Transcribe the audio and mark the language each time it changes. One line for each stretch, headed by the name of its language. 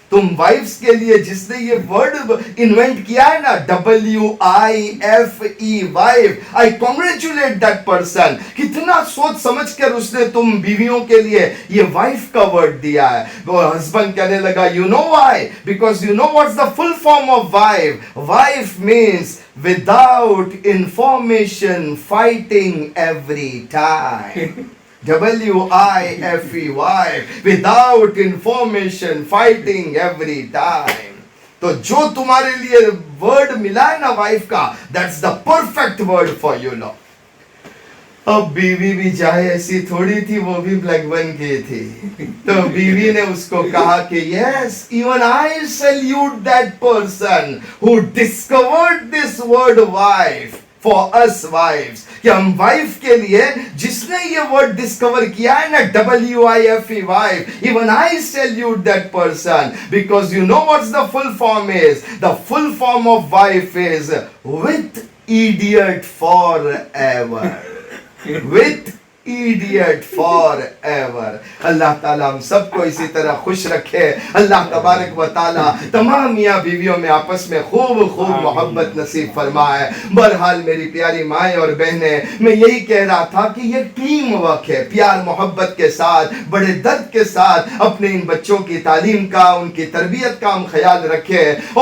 Hindi: तुम वाइफ्स के लिए जिसने ये वर्ड इन्वेंट किया है ना, WIFE, wife, I congratulate that person. कितना सोच समझ कर उसने तुम बीवियों के लिए ये वाइफ का वर्ड दिया है। वो हस्बैंड कहने लगा,
English: You know why? Because you know what's the full form of wife? Wife
Hindi: means
English: without information, fighting every time. WIFE, wife, without information, fighting every time.
Hindi: तो जो तुम्हारे लिए वर्ड मिला है ना वाइफ का,
English: that's the perfect word for you now.
Hindi: अब बीवी भी चाहे ऐसी थोड़ी थी, वो भी ब्लैक बन गई थी। तो बीवी ने उसको कहा कि
English: yes, even I salute that person who discovered this word wife for us wives,
Hindi: कि हम वाइफ के लिए जिसने ये वर्ड डिस्कवर किया है ना,
English: WIFE, wife, even I salute that person because you know what's the full form is? The full form of wife is with idiot forever. With idiot forever.
Hindi: अल्लाह ताला हम सबको इसी तरह खुश रखे। अल्लाह तबारक व ताला तमाम मियाँ बीवियों में आपस में खूब मोहब्बत नसीब फरमाए। बहरहाल मेरी प्यारी माएँ और बहनें, मैं यही कह रहा था कि ये टीम वर्क है, प्यार मोहब्बत के साथ, बड़े दर्द के साथ अपने इन बच्चों की तालीम का, उनकी तरबियत का हम ख्याल रखें।